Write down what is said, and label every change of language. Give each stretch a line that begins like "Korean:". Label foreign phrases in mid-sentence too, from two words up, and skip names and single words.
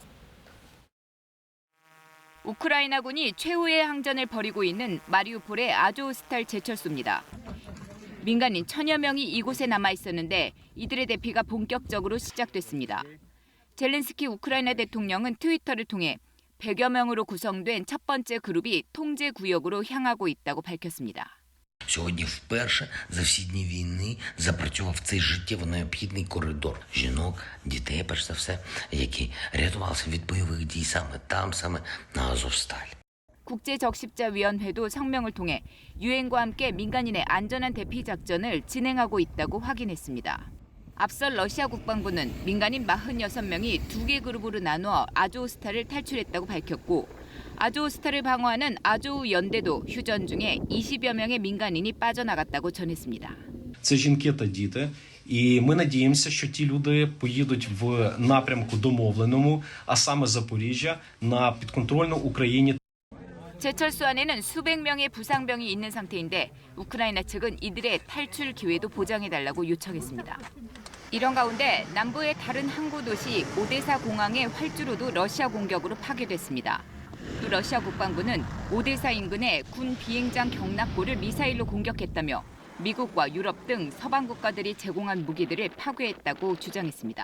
Korean: 우크라이나군이 최후의 항전을 벌이고 있는 마리우폴의 아조스탈 제철소입니다. 민간인 1000여 명이 이곳에 남아 있었는데 이들의 대피가 본격적으로 시작됐습니다. 젤렌스키 우크라이나 대통령은 트위터를 통해 100여 명으로 구성된 첫 번째 그룹이 통제 구역으로 향하고 있다고 밝혔습니다.
Ukrainian: Сьогодні вперше за всі дні війни запрацював цей життєво необхідний коридор жінок, дітей, перш за все, які рятувалися від бойових дій саме там, саме на Азовсталі.
Korean: 국제적십자위원회도 성명을 통해 유엔과 함께 민간인의 안전한 대피 작전을 진행하고 있다고 확인했습니다. 앞서 러시아 국방부는 민간인 46명이 2개 그룹으로 나누어 아조우스탈을 탈출했다고 밝혔고 아조우스탈을 방어하는 아조우 연대도 휴전 중에 20여 명의 민간인이 빠져나갔다고 전했습니다.
Ukrainian: Це жінки та діти. І ми надіємося, що ті люди поїдуть в напрямку домовленому, а саме Запоріжжя, на підконтрольну Україні.
Korean: 제철소 안에는 수백 명의 부상병이 있는 상태인데 우크라이나 측은 이들의 탈출 기회도 보장해달라고 요청했습니다. 이런 가운데 남부의 다른 항구 도시 오데사 공항의 활주로도 러시아 공격으로 파괴됐습니다. 또 러시아 국방부는 오데사 인근의 군 비행장 경납고를 미사일로 공격했다며 미국과 유럽 등 서방 국가들이 제공한 무기들을 파괴했다고 주장했습니다.